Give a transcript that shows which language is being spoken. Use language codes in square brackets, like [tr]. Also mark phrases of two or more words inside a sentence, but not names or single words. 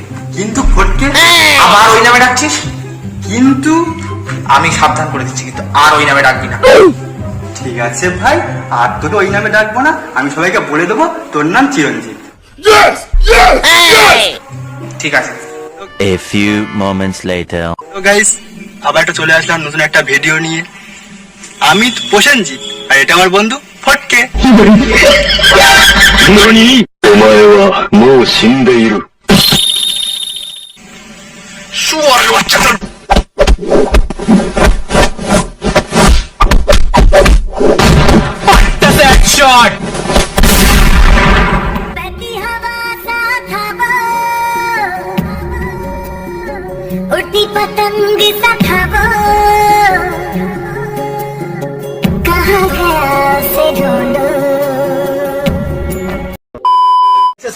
[bn] কিন্তু ফটকে, আবার ওই নামে ডাকছিস? কিন্তু আমি সাবধান করে দিচ্ছি, কিন্তু আর ওই নামে ডাকবি না। ঠিক আছে ভাই, আর তোকে ওই নামে ডাকবো না, আমি সবাইকে বলে দেবো তোর নাম চিরঞ্জিত। ঠিক আছে। [en] A few moments later. [bn] তো গাইস, আবার একটা চলে আসলাম নতুন একটা ভিডিও নিয়ে। আমি তো প্রসেনজিৎ, আর এটা আমার বন্ধু ফটকে। [ja] 何？お前はもう死んでいる。 [bn] শুয়ারের বাচ্চা চল। [hi] बहती हवा साथ हवा, उड़ती पतंग सा खबो, कहाँ गया उसे ढूंढो।